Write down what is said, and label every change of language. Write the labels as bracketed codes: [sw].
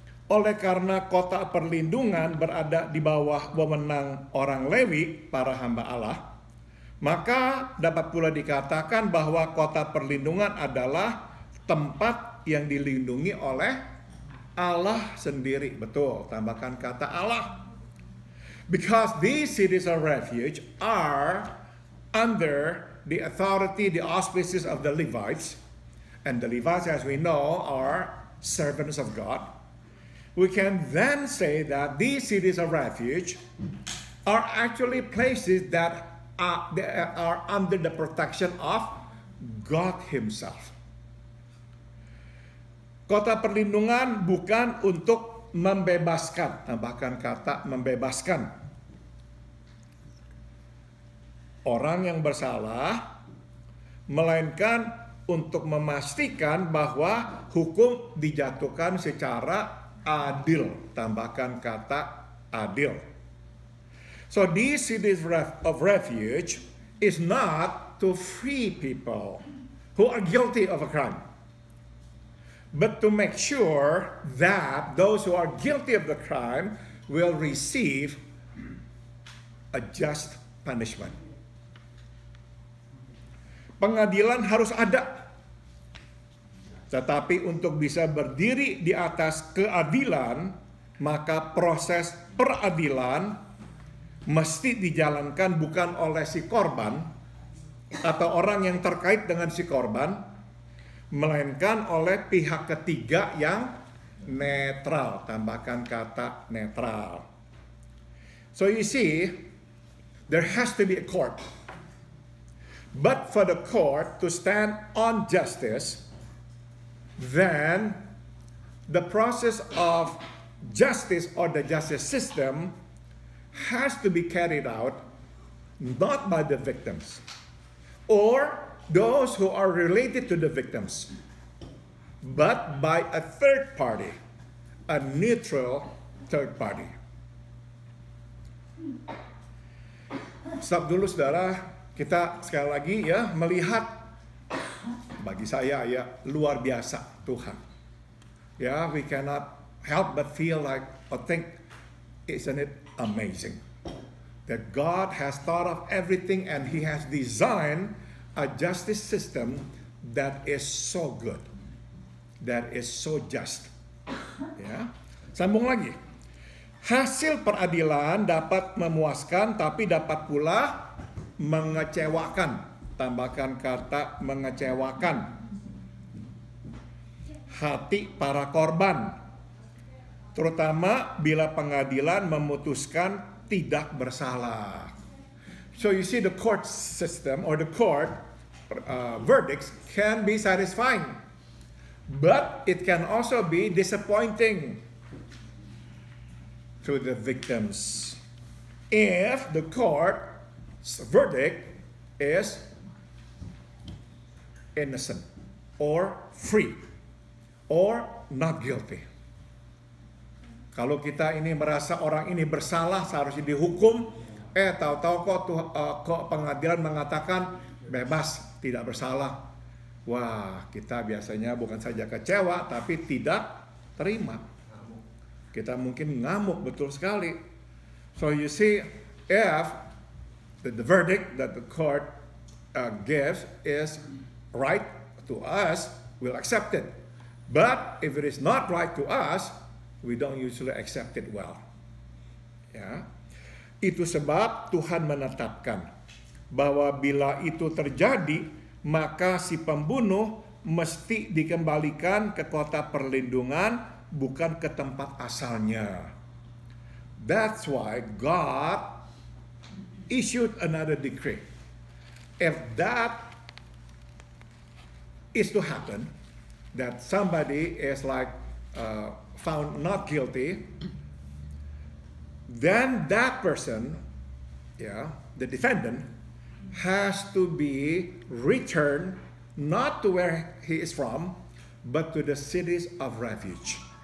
[id] Oleh karena kota perlindungan berada di bawah wewenang orang Lewi, para hamba Allah, maka dapat pula dikatakan bahwa kota perlindungan adalah tempat yang dilindungi oleh Allah sendiri. Betul, tambahkan kata Allah. [en] Because these cities of refuge are under the authority, the auspices of the Levites. And the Levites, as we know, are servants of God, we can then say that these cities of refuge are actually places that are under the protection of God Himself. [id] Kota perlindungan bukan untuk membebaskan, tambahkan kata membebaskan orang yang bersalah, melainkan untuk memastikan bahwa hukum dijatuhkan secara adil, tambahkan kata adil. [en] So these cities of refuge is not to free people who are guilty of a crime, but to make sure that those who are guilty of the crime will receive a just punishment. [id] Pengadilan harus ada, tetapi untuk bisa berdiri di atas keadilan, maka proses peradilan mesti dijalankan bukan oleh si korban atau orang yang terkait dengan si korban, melainkan oleh pihak ketiga yang netral, tambahkan kata netral. [en] So you see, there has to be a court. But for the court to stand on justice, then the process of justice or the justice system has to be carried out not by the victims or those who are related to the victims, but by a third party, a neutral third party. [id] Stop dulu saudara, kita sekali lagi ya melihat, bagi saya ya luar biasa Tuhan. [en] Ya, we cannot help but feel like or think, isn't it amazing that God has thought of everything and He has designed a justice system that is so good, that is so just. [id] Ya, sambung lagi. Hasil peradilan dapat memuaskan, tapi dapat pula mengecewakan. Tambahkan kata mengecewakan hati para korban, terutama bila pengadilan memutuskan tidak bersalah. [en] So you see, the court system or the court verdicts can be satisfying, but it can also be disappointing to the victims if the court's verdict is innocent or free or not guilty. [id] Kalau kita ini merasa orang ini bersalah, seharusnya dihukum, tahu-tahu kok pengadilan mengatakan bebas, tidak bersalah. Wah, kita biasanya bukan saja kecewa, tapi tidak terima. Kita mungkin ngamuk betul sekali. [en] So you see, if the verdict that the court gives is right to us, we'll accept it. But if it is not right to us, we don't usually accept it well. [id] Ya, itu sebab Tuhan menetapkan bahwa bila itu terjadi, maka si pembunuh mesti dikembalikan ke kota perlindungan, bukan ke tempat asalnya. [en] That's why God issued another decree. If that is to happen, that somebody is found not guilty, then that person, the defendant, has to be returned not to where he is from, but to the cities of refuge.